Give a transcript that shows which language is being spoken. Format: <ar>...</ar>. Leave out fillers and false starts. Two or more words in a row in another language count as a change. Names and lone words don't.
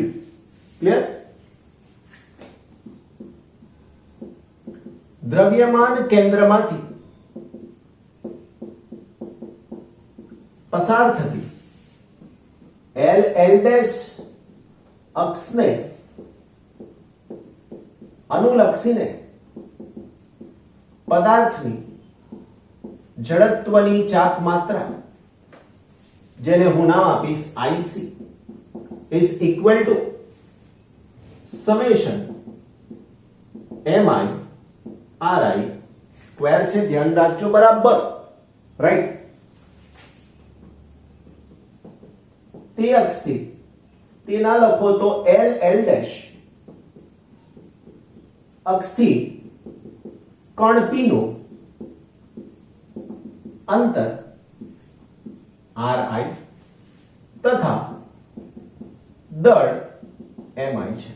<gu>ક્લિયર? દ્રવ્યમાન કેન્દ્રમાંથી પસાર થતી L L' અક્ષને અનુલક્ષીને પદાર્થની જડત્વની ચાક માત્રા, જેને હું નામ આપીશ IC,</gu> <en>is equal to summation mi ri</en> <gu>સ્ક્વેર છે, ધ્યાન રાખજો, બરાબર, રાઈટ? તે અક્ષથી તે ના લખો તો L L' અક્ષથી કણ P નું અંતર RI તથા દળ MI છે.</gu>